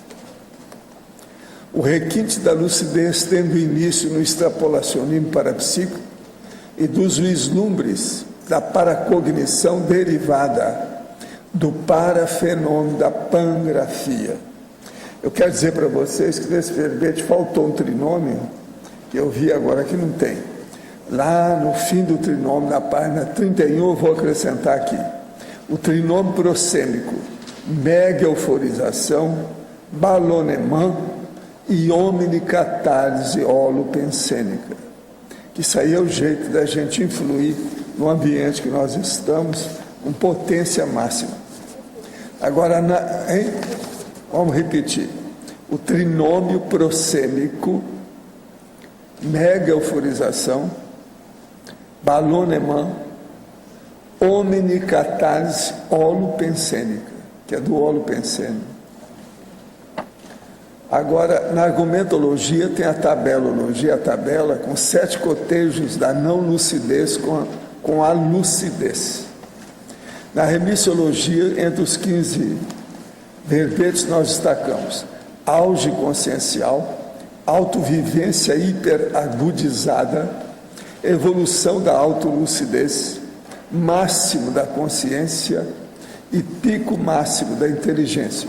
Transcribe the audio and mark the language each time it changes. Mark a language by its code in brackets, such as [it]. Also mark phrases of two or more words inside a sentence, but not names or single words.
[pt] O requinte da lucidez tendo início no extrapolacionismo parapsíquico e dos vislumbres da paracognição derivada do parafenômeno da pangrafia. Eu quero dizer para vocês que nesse verbete faltou um trinômio, que eu vi agora que não tem. Lá no fim do trinômio, na página 31, eu vou acrescentar aqui. O trinômio prosêmico, mega euforização, balonemã e omnicatarse holopensênica. Que isso aí é o jeito da gente influir no ambiente que nós estamos, com potência máxima. Agora, vamos repetir. O trinômio prosêmico, mega euforização, balonemã, omnicatarse holopensênica, que é do holopensênico. Agora, na argumentologia tem a tabelologia, a tabela com 7 cotejos da não lucidez com a lucidez. Na remissiologia, entre os 15 verbetes, nós destacamos auge consciencial, autovivência hiperagudizada, evolução da autolucidez, máximo da consciência e pico máximo da inteligência.